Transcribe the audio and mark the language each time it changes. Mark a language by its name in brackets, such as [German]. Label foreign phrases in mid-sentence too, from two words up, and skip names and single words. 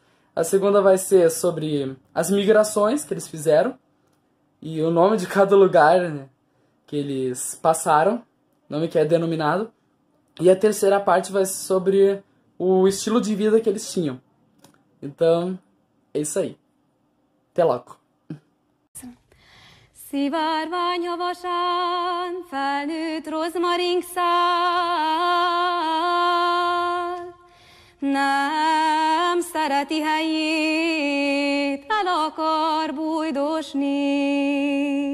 [Portuguese] A segunda vai ser sobre as migrações que eles fizeram e o nome de cada lugar, né, que eles passaram, nome que é denominado. E a terceira parte vai ser sobre o estilo de vida que eles tinham. Então, é isso aí. Até logo. [Hungarian] Szivárvány havasan felnőtt rozmaringszál, nem szereti helyét, el akar bújdosni.